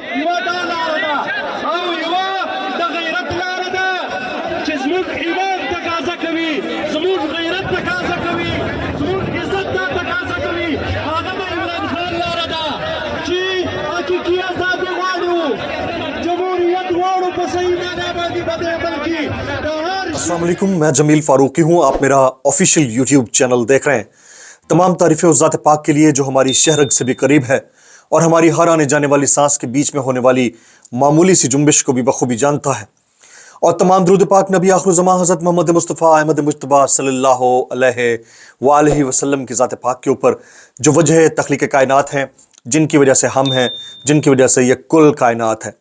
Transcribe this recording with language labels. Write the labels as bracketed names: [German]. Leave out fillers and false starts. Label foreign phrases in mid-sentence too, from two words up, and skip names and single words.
[Pashto] یوه دا لاره ده او یوه د غیرت لاره ده چې زموږ ایمان تقاضا کوي، زموږ غیرت تقاضا کوي، زموږ عزت دا تقاضا کوي. هغه د عمران خان لاره ده چې حقیقي ازادي غواړو، جمهوریت غواړو په صحیح معنا باندې بلکې د هر [Arabic] السلام علیکم، [Urdu] میں جمیل فاروقی ہوں. آپ میرا آفیشیل یوٹیوب چینل دیکھ رہے ہیں. تمام تعریفیں اس ذات پاک کے لیے جو ہماری شہرگ سے بھی قریب ہے اور ہماری ہر آنے جانے والی سانس کے بیچ میں ہونے والی معمولی سی جنبش کو بھی بخوبی جانتا ہے. اور تمام درود پاک نبی آخر الزمان حضرت محمد مصطفیٰ احمد مجتبیٰ [Arabic] صلی اللہ علیہ وآلہ وسلم [Urdu] کی ذات پاک کے اوپر جو وجہ تخلیق کائنات ہیں، جن کی وجہ سے ہم ہیں، جن کی وجہ سے یہ کل کائنات ہے.